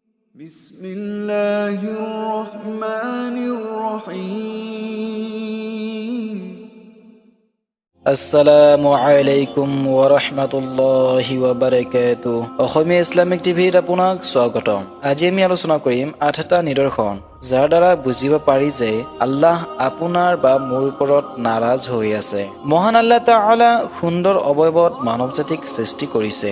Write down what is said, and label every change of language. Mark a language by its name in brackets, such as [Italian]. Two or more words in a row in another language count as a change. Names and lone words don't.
[Arabic] بسم الله الرحمن الرحيم السلام عليكم ورحمة الله وبركاته [Assamese] অসমীয়া ইছলামিক টিভিত আপোনাক স্বাগতম। আজি আমি আলোচনা কৰিম 8টা নিদৰ্শন যাৰ দ্বাৰা বুজিব পাৰি যে আল্লাহ আপোনাৰ বা মোৰ ওপৰত নাৰাজ হৈ আছে। মহান আল্লাহ তাআলা সুন্দৰ অৱয়বত মানৱ জাতিক সৃষ্টি কৰিছে।